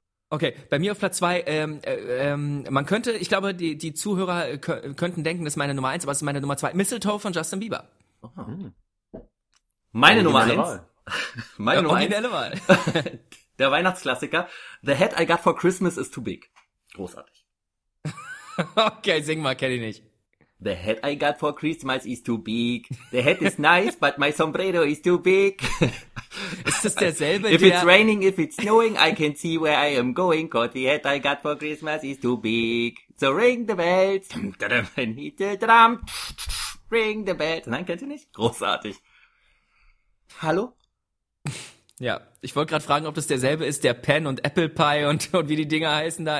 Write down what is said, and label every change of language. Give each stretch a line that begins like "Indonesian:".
German: Okay, bei mir auf Platz 2, man könnte, ich glaube, die Zuhörer könnten denken, das ist meine Nummer 1, aber es ist meine Nummer 2. Mistletoe von Justin Bieber. Oh. Meine Nummer 1. Meine Nummer 1. Wahl. Der Weihnachtsklassiker.
English: The Hat I Got for Christmas is Too Big.
German: Großartig. Okay, sing mal, kenn ich nicht.
English: The Hat I Got for Christmas is Too Big. The Hat is nice, but my sombrero is too big.
German: Ist das derselbe,
English: if it's raining, if it's snowing, I can see where I am going, cause the hat I got for Christmas is too big. So ring the bells, and hit the drum, ring the bells.
German: Nein, kennst du nicht? Großartig. Hallo? Ja, ich wollte gerade fragen, ob das derselbe ist, der Pen und Apple Pie und wie die Dinger heißen da.